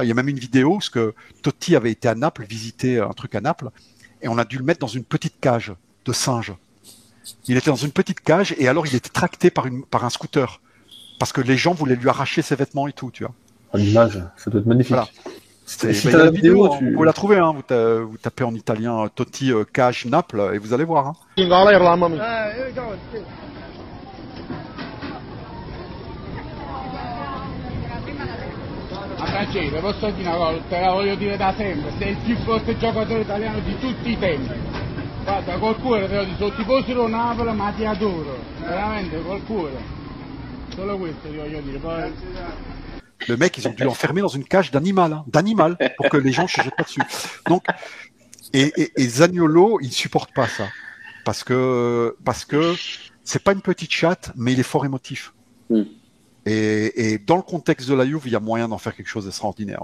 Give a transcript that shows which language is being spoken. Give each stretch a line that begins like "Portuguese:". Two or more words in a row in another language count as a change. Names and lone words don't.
French: Il y a même une vidéo parce que Totti avait été à Naples visiter un truc à Naples et on a dû le mettre dans une petite cage de singe. Il était dans une petite cage et alors il était tracté par un scooter parce que les gens voulaient lui arracher ses vêtements et tout, tu vois. L'image, ça doit être magnifique. Voilà. Il y a la vidéo, vous pouvez la trouver, hein. Vous tapez en italien Totti cage Naples et vous allez voir. Hein.
Italian: Francese, posso dire una cosa, te la voglio dire da sempre, sei il più forte giocatore italiano di tutti i tempi. Guarda, col cuore te lo dico, ti fossi Napoli ma ti adoro, veramente col cuore. Solo questo ti voglio dire. Poi...
French: Le mec, ils ont dû l'enfermer dans une cage d'animal, pour que les gens se jettent pas dessus. Donc, et Zaniolo, il supporte pas ça, parce que c'est pas une petite chatte, mais il est fort émotif. Et dans le contexte de la Juve, il y a moyen d'en faire quelque chose d'extraordinaire.